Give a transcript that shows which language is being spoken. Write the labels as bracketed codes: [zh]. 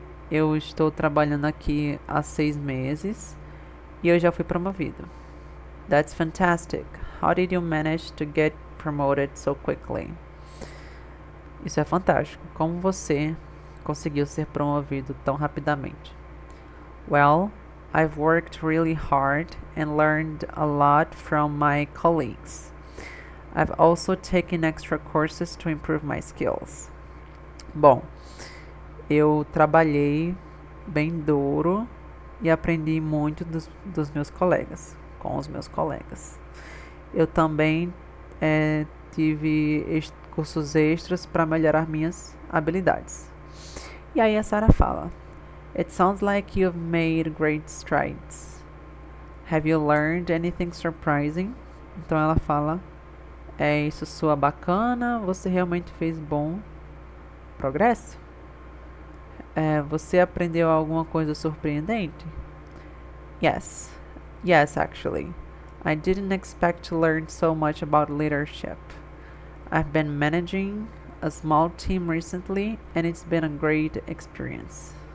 [pt] Eu estou trabalhando aqui há 6 meses e eu já fui promovido. [en] That's fantastic. How did you manage to get promoted so quickly? [pt] Isso é fantástico. Como você conseguiu ser promovido tão rapidamente? [en] Well, I've worked really hard and learned a lot from my colleagues. I've also taken extra courses to improve my skills. [pt] Bom, eu trabalhei bem duro e aprendi muito dos meus colegas, com os meus colegas. Eu também tive cursos extras para melhorar minhas habilidades. E aí a Sarah fala: [en] It sounds like you've made great strides. Have you learned anything surprising? [pt] Então ela fala: isso soa bacana, você realmente fez bom progresso? Você aprendeu alguma coisa surpreendente? Yes, [en] Yes, actually. I didn't expect to learn so much about leadership. I've been managing a small team recently and it's been a great experience.